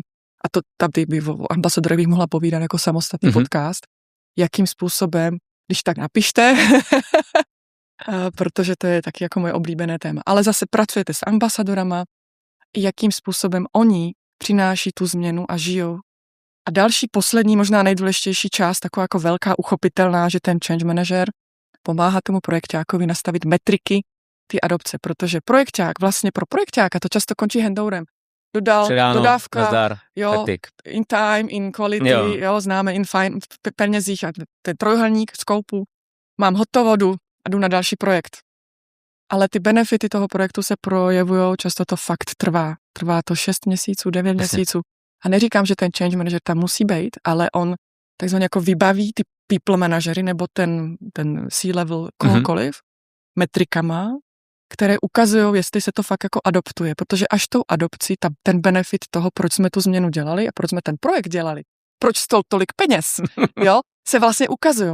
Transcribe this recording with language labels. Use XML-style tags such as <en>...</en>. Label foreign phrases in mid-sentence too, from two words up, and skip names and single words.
<cs>A to tady by o ambasadorovi bych mohla povídat jako samostatný podcast, jakým způsobem, když tak napište, protože to je taky jako moje oblíbené téma. Ale zase pracujete s ambasadorama, jakým způsobem oni přináší tu změnu a žijou. A další, poslední, možná nejdůležitější část, taková jako velká uchopitelná, že ten</cs> <en>change manager</en> <cs>pomáhá tomu projekťákovi nastavit metriky ty adopce, protože projekťák, vlastně pro projekťáka to často končí handoverem. Dodávka, nazdar, jo,</cs> <en>in time, in quality,</en> <cs>jo, známe</cs> <en>in fine,</en> <cs>v penězích a ten trojuhelník z koupu, mám hotovo, jdu na další projekt. Ale ty benefity toho projektu se projevují, často to fakt trvá. Trvá to 6 měsíců, 9 měsíců. A neříkám, že ten</cs> <en>change manager</en> <cs>tam musí být, ale on takzvaně jako vybaví ty people manažery nebo ten C-level kohokoliv metrikama, které ukazují, jestli se to fakt jako adoptuje. Protože až tou adopcí ten benefit toho, proč jsme tu změnu dělali a proč jsme ten projekt dělali, proč stol tolik peněz, jo, se vlastně ukazují.</cs>